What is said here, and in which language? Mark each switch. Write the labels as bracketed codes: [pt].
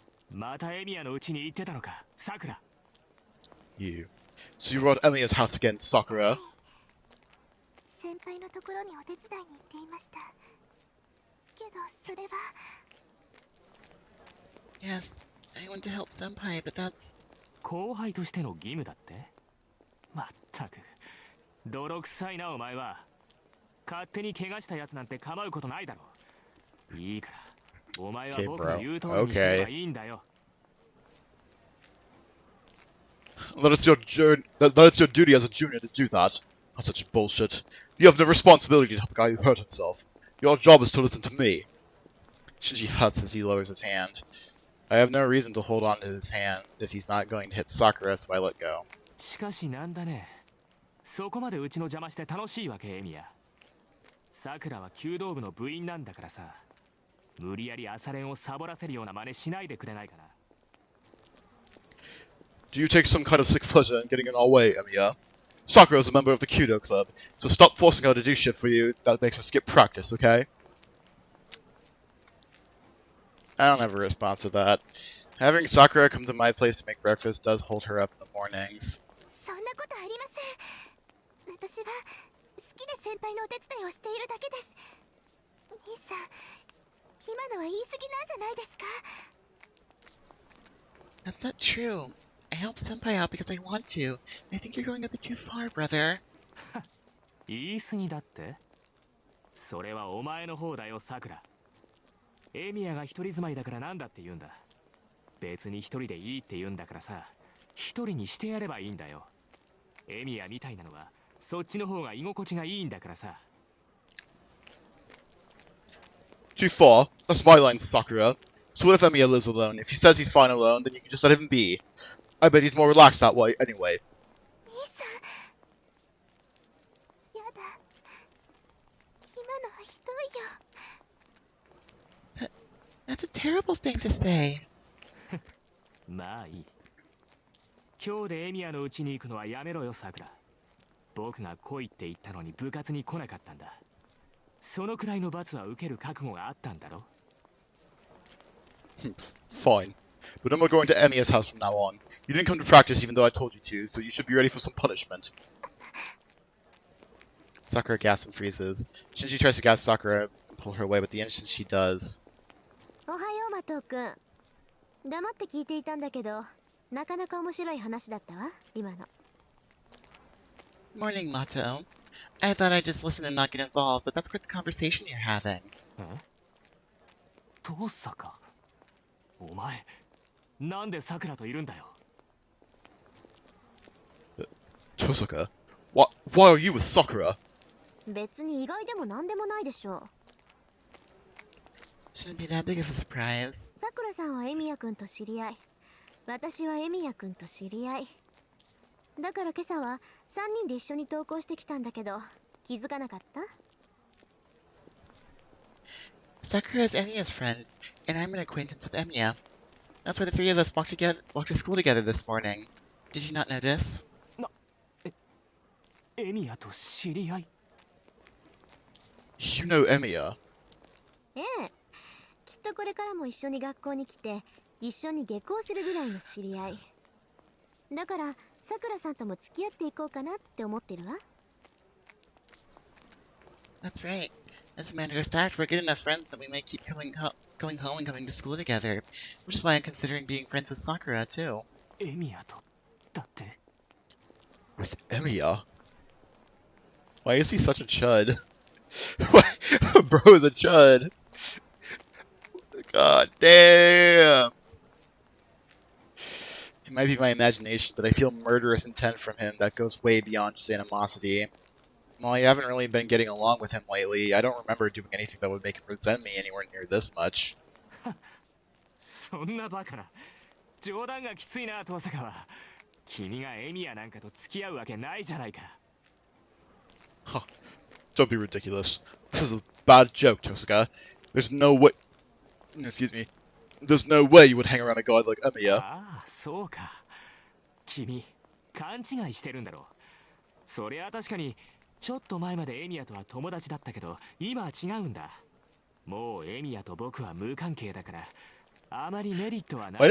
[ja] またエミヤの家に行ってたのか、サクラ。 [en] You. So you were at Emiya's house again, Sakura? [ja] 先輩のところにお手伝いに行っていました。けどそれは。 [en] Yes, I went to help Senpai, but that's... [ja] 後輩としての義務だって?まったく。泥臭いなお前は。勝手に怪我したやつなんて構うことないだろう。いいから、お前は僕の言う通りにしてればいいんだよ。 [en] That it's your duty as a junior to do that. That's such bullshit. You have no responsibility to help a guy who hurt himself. Your job is to listen to me. Shinji huts as he lowers his hand. I have no reason to hold on to his hand if he's not going to hit Sakura, so I let go. [ja] しかしなんだね。そこまでうちの邪魔して楽しいわけ、エミヤ。さくらは弓道部の部員なんだからさ。無理やり朝練をサボらせるような真似しないでくれないかな。 [en] Do you take some kind of sick pleasure in getting in our way, Emiya? Sakura is a member of the Kudo Club, so stop forcing her to do shit for you that makes her skip practice, okay? I don't have a response to that. Having Sakura come to my place to make breakfast does hold her up in the mornings. [ja] そんなことありません。私は好きで先輩のお手伝いをしているだけです。兄さん、今のは言い過ぎなんじゃないですか? [en] That's not true. I help Senpai out because I want to. I think you're going a bit too far, brother. [ja] 言い過ぎだって? それはお前の方だよ、さくら。エミヤが一人住まいだからなんだって言うんだ。別に一人でいいって言うんだからさ、一人にしてやればいいんだよ。エミヤみたいなのはそっちの方が居心地がいいんだからさ。 [en] Too far. That's my line, Sakura. So what if Emiya lives alone? If he says he's fine alone, then you can just let him be. I bet he's more relaxed that way, anyway. [ja] 兄さん、やだ。今のはひどいよ。 [en] That's a terrible thing to say. [ja] まあいい。今日でエミヤの家に行くのはやめろよ、さくら。僕が来いって言ったのに部活に来なかったんだ。そのくらいの罰は受ける覚悟があったんだろ。 [en] Fine. But I'm not going to Emiya's house from now on. You didn't come to practice even though I told you to, so you should be ready for some punishment. Sakura gasps and freezes. Shinji tries to gasp Sakura and pull her away, but the instant she does... [ja] おはよう、マトウくん。黙って聞いていたんだけど、なかなか面白い話だったわ、今の。 [en] Morning, Mato. I thought I'd just listen and not get involved, but that's quite the conversation you're having. [ja] 父さか。お前、なんでさくらといるんだよ。 [en] Tosaka? Why are you with Sakura? [ja] 別に意外でもなんでもないでしょう。 [en] Shouldn't be that big of a surprise. [ja] さくらさんはエミヤくんと知り合い、私はエミヤくんと知り合い。だから今朝は3人で一緒に登校してきたんだけど、気づかなかった？ [en] Sakura is Emiya's friend, and I'm an acquaintance with Emiya. That's why the three of us walked to school together this morning. Did you not notice? [ja] エミヤと知り合い？ [en] You know Emiya? [ja] ええ、きっとこれからも一緒に学校に来て一緒に下校するぐらいの知り合いだから、さくらさんとも付き合っていこうかなって思ってるわ。 [en] That's right. As a matter of fact, we're good enough friends that we may keep going home and coming to school together, which is why I'm considering being friends with Sakura, too. [ja] エミヤとだって。 [en] With Emiya? Why is he such a chud? Why? Bro is a chud. God damn. It might be my imagination, but I feel murderous intent from him that goes way beyond just animosity. While I haven't really been getting along with him lately, I don't remember doing anything that would make him resent me anywhere near this much. [ja] そんなバカな。冗談がきついな、父さかは。君がエミヤなんかと付き合うわけないじゃないか。 [en] Huh. Don't be ridiculous. This is a bad joke, Tosaka. There's no way... Excuse me. There's no way you would hang around a god like Emiya. [ja] ああ、そうか。君、勘違いしてるんだろう。そりゃ確かに、ちょっと前までエミヤとは友達だったけど、今は違うんだ。もうエミヤと僕は無関係だから、あまりメリットはない。